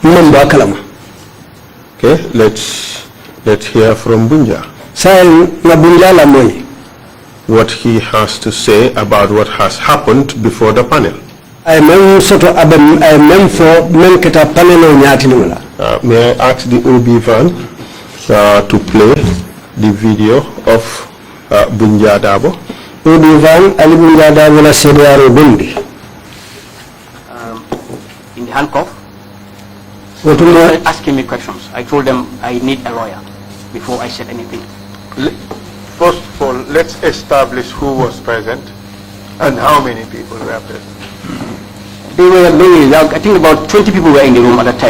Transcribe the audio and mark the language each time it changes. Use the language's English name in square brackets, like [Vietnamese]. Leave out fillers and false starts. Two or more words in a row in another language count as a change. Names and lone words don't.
[English] Okay, let's hear from Bunja what he has to say about what has happened before the panel. May I ask the OB van to play the video of Bunja Dabo? OB van Ali Bunja Dabo la CDRO Bundi. In the handcuff, they started asking me questions. I told them I need a lawyer before I said anything. First of all, let's establish who was present and how many people were present. They were many, I think about 20 people were in the room at that time.